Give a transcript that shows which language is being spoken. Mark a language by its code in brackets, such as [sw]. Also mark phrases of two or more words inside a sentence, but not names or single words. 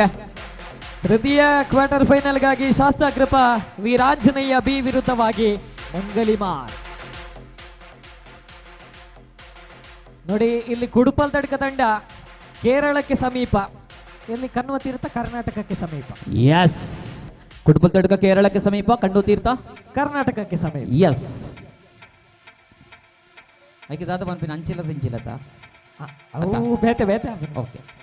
[kn] ತೃತೀಯ [en] quarter finalಗಾಗಿ [kn] ಶಾಸ್ತಾಕೃಪಾ ವೀರಾಂಜನೇಯ ಬಿ ವಿರುದ್ಧವಾಗಿ ಮಂಗಲಿಮಾರ್. ನೋಡಿ, ಇಲ್ಲಿ ಕುಡುಪಲ್ತಡಕ ತಂಡ ಕೇರಳಕ್ಕೆ ಸಮೀಪ, ಇಲ್ಲಿ ಕಣ್ಣುವ ತೀರ್ಥ ಕರ್ನಾಟಕಕ್ಕೆ ಸಮೀಪ. ಎಸ್, ಕುಡುಪಲ್ತಡಕ ಕೇರಳಕ್ಕೆ ಸಮೀಪ, ಕಣ್ಣು ತೀರ್ಥ ಕರ್ನಾಟಕಕ್ಕೆ ಸಮೀಪ. ಎಸ್, [tcy] ಐಕೆ ದಾದ ಪನ್ಪಿನ ಅಂಚಿಲದ ಇಂಚಿಲತ ಬೇತೆ ಬೇತೆ. ಓಕೆ,